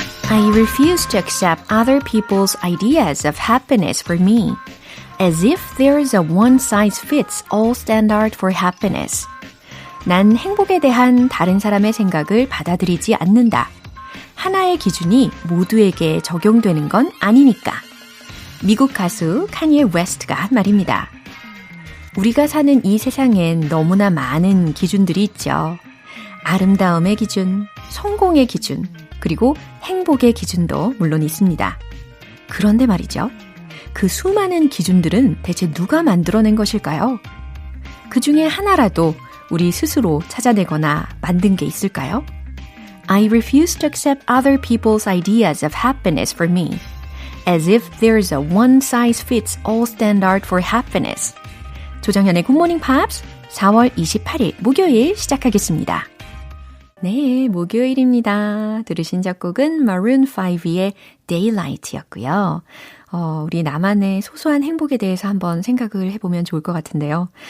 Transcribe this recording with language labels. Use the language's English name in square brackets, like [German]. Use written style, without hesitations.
[English] I refuse to accept other people's ideas of happiness for me, as if there is a one-size-fits-all standard for happiness. [Korean] 난 행복에 대한 다른 사람의 생각을 받아들이지 않는다. 하나의 기준이 모두에게 적용되는 건 아니니까. 미국 가수 카니에 웨스트가 한 말입니다. 우리가 사는 이 세상엔 너무나 많은 기준들이 있죠. 아름다움의 기준, 성공의 기준, 그리고 행복의 기준도 물론 있습니다. 그런데 말이죠. 그 수많은 기준들은 대체 누가 만들어낸 것일까요? 그 중에 하나라도 우리 스스로 찾아내거나 만든 게 있을까요? [English] I refuse to accept other people's ideas of happiness for me, as if there's a one-size-fits-all standard for happiness. [Korean] 조정현의 굿모닝 팝스 4월 28일 목요일 시작하겠습니다. 네, 목요일입니다. 들으신 작곡은 Maroon 5의 Daylight였고요. 우리 나만의 소소한 행복에 대해서 한번 생각을 해보면 좋을 것 같은데요.